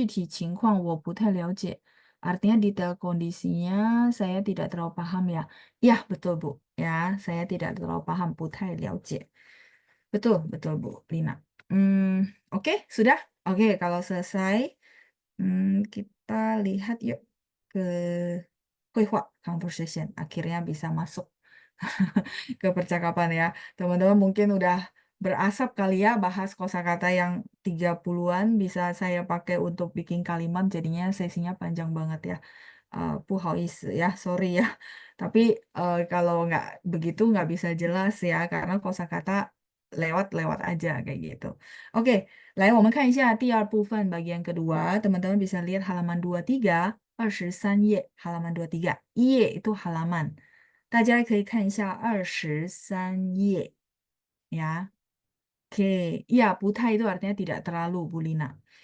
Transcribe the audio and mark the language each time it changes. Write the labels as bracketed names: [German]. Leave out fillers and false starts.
[Chinese] 他的具体情况我不太了解. [Indonesian] Artinya detail kondisinya saya tidak terlalu paham ya. Ya, betul Bu. Ya, saya tidak terlalu paham, [Chinese] 不太了解. [Indonesian] Betul, betul Bu Lina. Oke, sudah. Oke, kalau selesai, kita lihat yuk ke 绘画 conversation. Akhirnya bisa masuk ke percakapan ya. Teman-teman mungkin udah berasap kali ya bahas kosakata yang 30-an bisa saya pakai untuk bikin kalimat, jadinya sesinya panjang banget ya. [Chinese] 不好意思 [Indonesian] ya, sorry ya. Tapi kalau nggak begitu nggak bisa jelas ya, karena kosakata lewat-lewat aja kayak gitu. [Chinese] Oke, 来我们看一下第二部分 [Indonesian] bagian kedua. Teman-teman bisa lihat halaman 23, [Chinese] 23页, [Indonesian] halaman 23. 页 itu halaman. [Chinese] 大家可以看一下23页 ya. [Indonesian] Oke, ya, 不太 itu artinya tidak terlalu, Bu Lina.